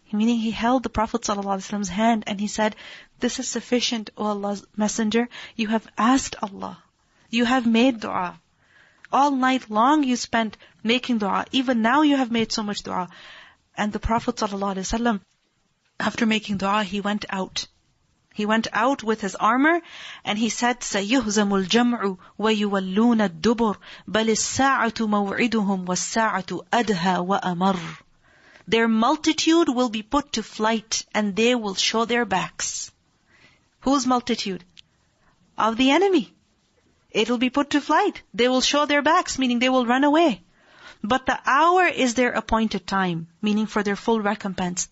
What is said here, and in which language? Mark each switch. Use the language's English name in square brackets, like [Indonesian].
[English] Meaning he held the Prophet ﷺ's hand and he said, "This is sufficient, O Allah's Messenger. You have asked Allah. You have made dua. All night long you spent making dua. Even now you have made so much dua." And the Prophet ﷺ, after making dua, he went out. He went out with his armor and he said, [Arabic] "سَيُهْزَمُ الْجَمْعُ وَيُوَلُّونَ الدُّبُرُ بَلِ السَّاعَةُ مَوْعِدُهُمْ وَالسَّاعَةُ أَدْهَى وَأَمَرُّ." [English] Their multitude will be put to flight and they will show their backs. Whose multitude? Of the enemy. It will be put to flight. They will show their backs, meaning they will run away. But the hour is their appointed time, meaning for their full recompense.